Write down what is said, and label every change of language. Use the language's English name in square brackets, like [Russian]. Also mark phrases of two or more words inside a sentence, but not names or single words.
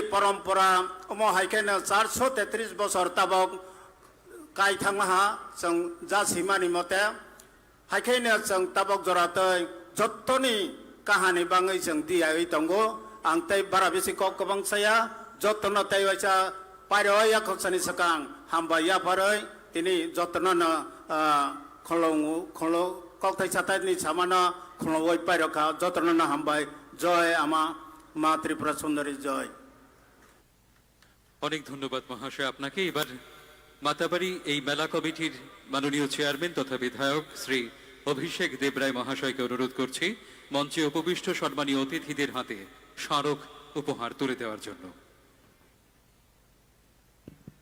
[Kok Borok] परम्परा अम हाइखेनो 433 बोसोर ताबक गायथांहा जों जासिमानि मते हाइखेनो जों ताबक जरातै जत्तनि काहानि बाङै जों दियायै दंगो आं तै बारा बेसि गोबां साया जतन तै वाइसा पायरया खनसानि सकां हामबाया फरै तिनि जतन खलो कक्थाय साथायनि सामाना खलवै पायरखा जतन हामबाय जय आमा मा त्रिपुरा सुंदरी जय। [Bangla] অনেক ধন্যবাদ মহাশয় আপনাকে। এবার মাতাবাড়ি এই মেলা কমিটির মাননীয় চেয়ারম্যান তথা বিধায়ক শ্রী অভিষেক দেবরায় মহাশয়কে অনুরোধ করছি মঞ্চে উপবিষ্ট সম্মানীয় অতিথিদের হাতে স্মারক উপহার তুলে দেওয়ার জন্য।